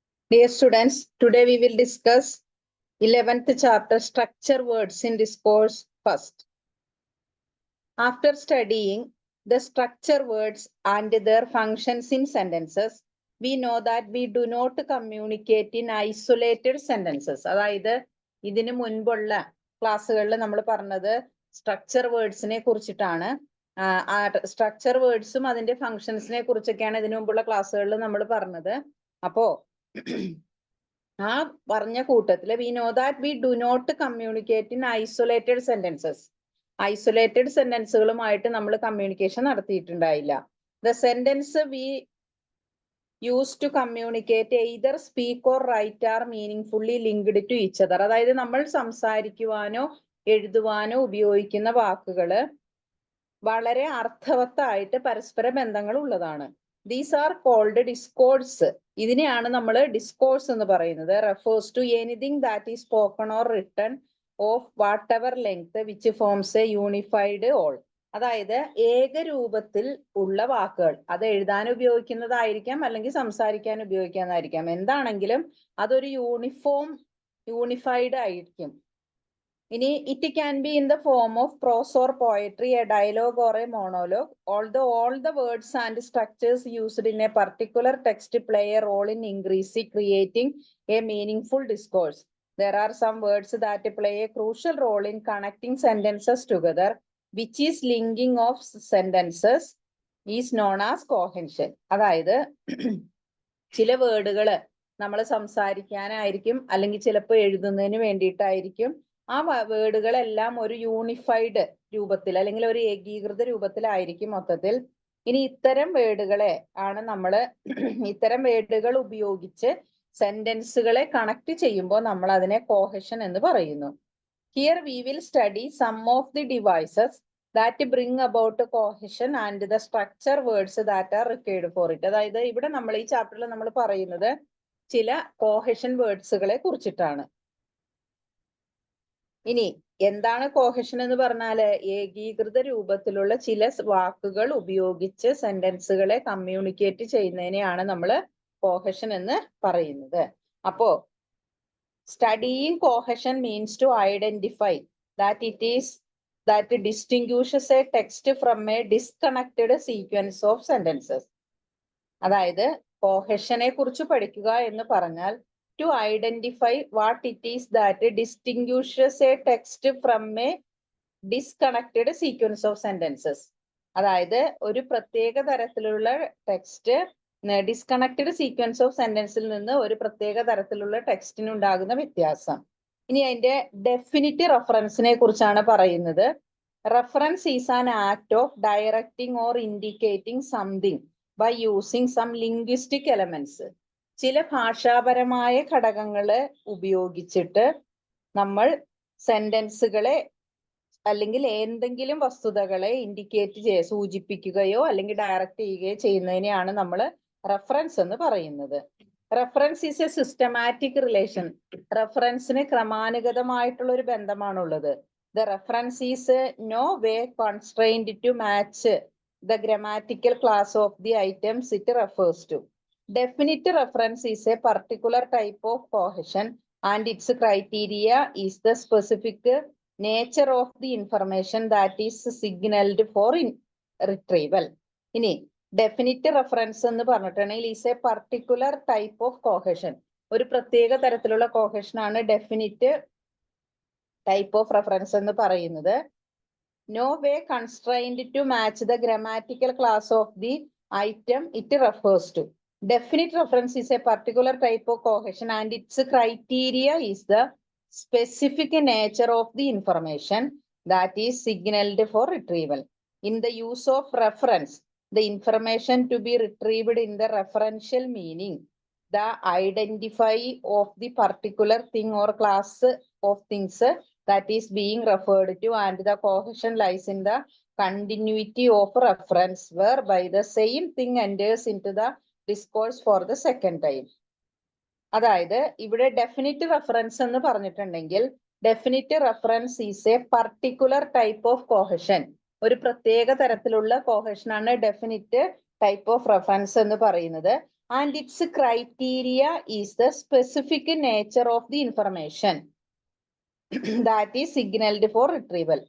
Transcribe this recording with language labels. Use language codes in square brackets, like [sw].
[en] Dear students, today we will discuss 11th chapter, structure words in discourse first. After studying the structure words and their functions in sentences, we know that we do not communicate in isolated sentences. [ml] അതായത് ഇതിനു മുൻപുള്ള ക്ലാസ്സുകളിൽ നമ്മൾ പറഞ്ഞത് structure വേർഡ്സിനെ കുറിച്ചിട്ടാണ്. Structure വേർഡ്സും അതിന്റെ ഫങ്ഷൻസിനെ കുറിച്ചൊക്കെയാണ് ഇതിനു മുമ്പുള്ള ക്ലാസ്സുകളിൽ നമ്മൾ പറഞ്ഞത്. അപ്പോ ആ പറഞ്ഞ കൂട്ടത്തില് [en] we know that we do not communicate in isolated sentences. [ml] Isolated സെന്റൻസുകളുമായിട്ട് നമ്മൾ communication നടത്തിയിട്ടുണ്ടായില്ല. [en] The sentence we use to communicate either speak or write are meaningfully linked to each other. [ml] അതായത് നമ്മൾ സംസാരിക്കുവാനോ എഴുതുവാനോ ഉപയോഗിക്കുന്ന വാക്കുകള് വളരെ അർത്ഥവത്തായിട്ട് പരസ്പര ബന്ധങ്ങൾ ഉള്ളതാണ്. [en] These are called discourse. [ml] ഇതിനെയാണ് നമ്മൾ ഡിസ്കോഴ്സ് എന്ന് പറയുന്നത്. [en] Refers to anything that is spoken or written of whatever length which forms a unified whole. [ml] അതായത് ഏകരൂപത്തിൽ ഉള്ള വാക്കുകൾ, അത് എഴുതാൻ ഉപയോഗിക്കുന്നതായിരിക്കാം അല്ലെങ്കിൽ സംസാരിക്കാൻ ഉപയോഗിക്കുന്നതായിരിക്കാം, എന്താണെങ്കിലും അതൊരു യൂണിഫൈഡ് ആയിരിക്കും. ഇനി [en] it can be in the form of prose or poetry, a dialogue or a monologue. Although all the words and structures used in a particular text play a role in increasing creating a meaningful discourse, there are some words that play a crucial role in connecting sentences together, which is linking of sentences is known as cohesion. [ml] അതായത് ചില വേർഡുകള് നമ്മൾ സംസാരിക്കാനായിരിക്കും അല്ലെങ്കിൽ ചിലപ്പോൾ എഴുതുന്നതിന് വേണ്ടിയിട്ടായിരിക്കും. ആ വേർഡുകളെല്ലാം ഒരു unified രൂപത്തിൽ അല്ലെങ്കിൽ ഒരു ഏകീകൃത രൂപത്തിലായിരിക്കും മൊത്തത്തിൽ. ഇനി ഇത്തരം വേർഡുകളെ ആണ് നമ്മൾ ഇത്തരം വേർഡുകൾ ഉപയോഗിച്ച് സെന്റൻസുകളെ കണക്ട് ചെയ്യുമ്പോൾ നമ്മൾ അതിനെ കോഹഷൻ എന്ന് പറയുന്നു. [en] Here we will study some of the devices that bring about cohesion and the structure words that are required for it. [ml] അതായത് ഇവിടെ നമ്മൾ ഈ ചാപ്റ്ററിൽ നമ്മൾ പറയുന്നത് ചില കോഹഷൻ വേർഡ്സുകളെ കുറിച്ചിട്ടാണ്. ഇനി എന്താണ് കോഹഷൻ എന്ന് പറഞ്ഞാല് ഏകീകൃത രൂപത്തിലുള്ള ചില വാക്കുകൾ ഉപയോഗിച്ച് സെന്റൻസുകളെ കമ്മ്യൂണിക്കേറ്റ് ചെയ്യുന്നതിനെയാണ് നമ്മൾ കോഹഷൻ എന്ന് പറയുന്നത്. അപ്പോ [en] studying cohesion means to identify that distinguishes a text from a disconnected sequence of sentences. [ml] അതായത് കോഹഷനെ കുറിച്ച് പഠിക്കുക എന്ന് പറഞ്ഞാൽ [en] to identify what it is that distinguishes a text from a disconnected sequence of sentences. [ml] അതായത് ഒരു പ്രത്യേക തരത്തിലുള്ള ടെക്സ്റ്റ് ഡിസ്കണക്റ്റഡ് സീക്വൻസ് ഓഫ് സെന്റൻസിൽ നിന്ന് ഒരു പ്രത്യേക തരത്തിലുള്ള ടെക്സ്റ്റിന് ഉണ്ടാകുന്ന വ്യത്യാസം. ഇനി അതിന്റെ ഡെഫിനിറ്റ് റെഫറൻസിനെ കുറിച്ചാണ് പറയുന്നത്. [en] Reference is an act of directing or indicating something by using some linguistic elements. [ml] ചില ഭാഷാപരമായ ഘടകങ്ങളെ ഉപയോഗിച്ചിട്ട് നമ്മൾ സെന്റൻസുകളെ അല്ലെങ്കിൽ എന്തെങ്കിലും വസ്തുതകളെ സൂചിപ്പിക്കുകയോ അല്ലെങ്കിൽ ഡയറക്റ്റ് ചെയ്യുകയോ ചെയ്യുന്നതിനെയാണ് നമ്മൾ റെഫറൻസ് എന്ന് പറയുന്നത്. [en] Reference is a systematic relation. [ml] റെഫറൻസിന് ക്രമാനുഗതമായിട്ടുള്ള ഒരു ബന്ധമാണുള്ളത്. [en] The reference is no way constrained to match the grammatical class of the items it refers to. Definite reference is a particular type of cohesion and its criteria is the specific nature of the information that is signaled for retrieval. [ml] ഇനി definite reference എന്ന് പറഞ്ഞിട്ടുണ്ടെങ്കിൽ [en] Is a particular type of cohesion. [ml] ഒരു പ്രത്യേക തരത്തിലുള്ള കോഹഷൻ ആണ് definite type of reference എന്ന് പറയുന്നത്. [en] No way constrained to match the grammatical class of the item it refers to. Definite reference is a particular type of cohesion and its criteria is the specific nature of the information that is signaled for retrieval. In the use of reference, the information to be retrieved in the referential meaning, the identify of the particular thing or class of things that is being referred to, and the cohesion lies in the continuity of reference whereby the same thing enters into the discourse for the second time. [ml] അതായത് ഇവിടെ definite reference എന്ന് പറഞ്ഞിട്ടുണ്ടെങ്കിൽ [en] Definite reference is a particular type of cohesion. [ml] ഒരു പ്രത്യേക തരത്തിലുള്ള കോഹഷൻ ആണ് definite type of reference എന്ന് പറയുന്നത്. [en] And its criteria is the specific nature of the information that is signalled for retrieval.